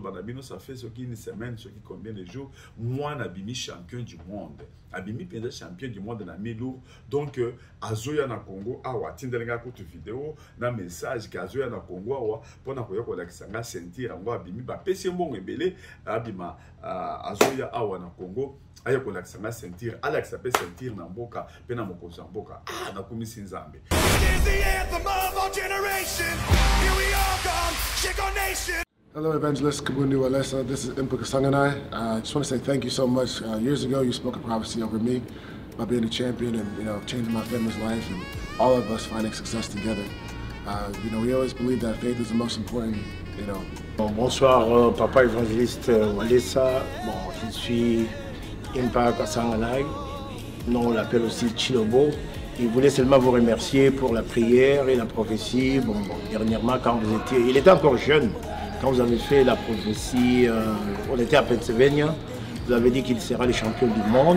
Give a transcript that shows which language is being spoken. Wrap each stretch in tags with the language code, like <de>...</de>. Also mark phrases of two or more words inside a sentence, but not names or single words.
<ln>bana bino</ln> <fr>ça fait</fr> <ln>soki</ln> <fr>une semaine</fr> <ln>soki</ln> <fr>combien de jours moi</fr> <ln>nabimi</ln> <fr>champion du monde</fr> <ln>abimi penza</ln> <fr>champion du monde</fr> <ln>na mi-lourd donc azoya na Congo awa tindelenga ko tu vidéo na message ka azoya na Congo awa pona ko yoko la kisanga sentir ngo abimi ba pesi mbongo ebele abima azoya awa na Congo aya ko la kisanga sentir Alex ape sentir na mboka pena mokoza mboka na kumisi nzambe.</ln> <en>Hello, Evangelist Kabundi Walesa. This is Impa Kasanganai. I just want to say thank you so much. Years ago, you spoke a prophecy over me about being a champion and changing my family's life and all of us finding success together. We always believe that faith is the most important.</en> <fr>Bonsoir, Papa Évangéliste Walesa. Bon, je suis Impa Kasanganai. Non, on l'appelle aussi Chilobo. Il voulait seulement vous remercier pour la prière et la prophétie. Bon, dernièrement, quand vous étiez, il était encore jeune. Quand vous avez fait la prophétie, on était à Pennsylvania, vous avez dit qu'il sera le champion du monde.</fr>